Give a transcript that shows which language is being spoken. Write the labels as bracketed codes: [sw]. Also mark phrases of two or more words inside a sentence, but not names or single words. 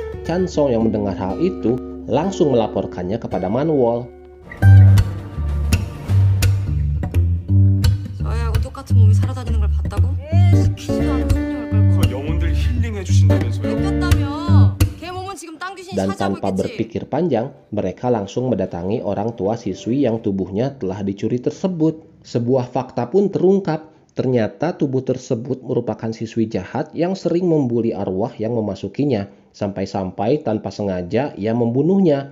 [id] Chansong yang mendengar hal itu langsung melaporkannya kepada Manwol. [ko] 저야하고 똑같은 몸이 살아다니는 걸 봤다고? 시키지도 않은 손님을 끌고 영혼들 힐링해 주신다면서요? 뺏겼다며? 걔 몸은 지금 땅 귀신이 [id] Dan [ko] 차지하고 [id] tanpa [ko] 있겠지? [id] berpikir panjang, mereka langsung mendatangi orang tua siswi yang tubuhnya telah dicuri tersebut. Sebuah fakta pun terungkap. Ternyata tubuh tersebut merupakan siswi jahat yang sering membuli arwah yang memasukinya. Sampai-sampai tanpa sengaja ia membunuhnya.